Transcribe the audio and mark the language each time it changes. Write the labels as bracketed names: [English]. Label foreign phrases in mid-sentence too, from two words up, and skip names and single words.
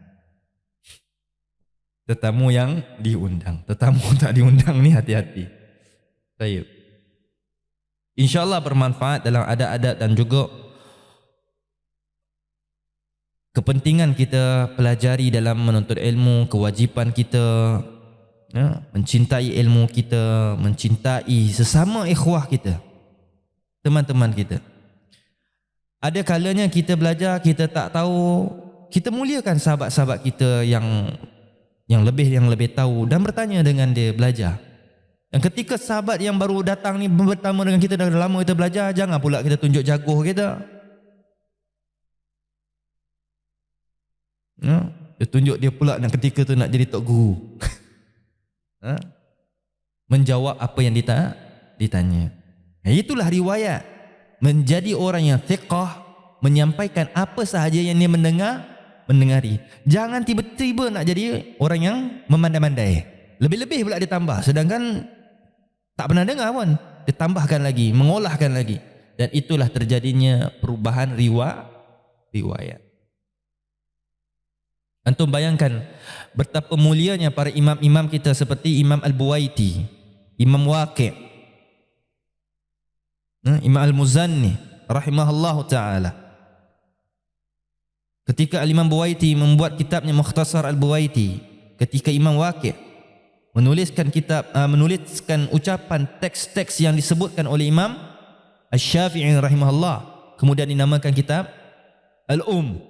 [Malay] Tetamu yang diundang, tetamu tak diundang ni hati-hati. Baik. InsyaAllah bermanfaat dalam adab-adab dan juga kepentingan kita pelajari dalam menuntut ilmu, kewajipan kita, ya, mencintai ilmu kita, mencintai sesama ikhwah kita, teman-teman kita. Ada kalanya kita belajar, kita tak tahu, kita muliakan sahabat-sahabat kita yang lebih tahu dan bertanya dengan dia, belajar. Dan ketika sahabat yang baru datang ni bertemu dengan kita, dah lama kita belajar, jangan pula kita tunjuk jago kita. Ya, dia tunjuk dia pula nak ketika tu nak jadi tok guru. Ha? Menjawab apa yang ditanya. Itulah riwayat. Menjadi orang yang thiqah, menyampaikan apa sahaja yang dia mendengari. Jangan tiba-tiba nak jadi orang yang memandai-mandai. Lebih-lebih pula ditambah, sedangkan tak pernah dengar pun, ditambahkan lagi, mengolahkan lagi. Dan itulah terjadinya perubahan riwayat. Antum bayangkan betapa mulianya para imam-imam kita seperti Imam Al-Buwaiti, Imam Waqi', Imam Al-Muzanni [Arabic] رحمه الله تعالى. [Malay] Ketika Al-Imam Buwaiti membuat kitabnya Mukhtasar Al-Buwaiti, ketika Imam Waqi' menuliskan ucapan teks-teks yang disebutkan oleh Imam Asy-Syafi'i rahimahullah, kemudian dinamakan kitab Al-Um.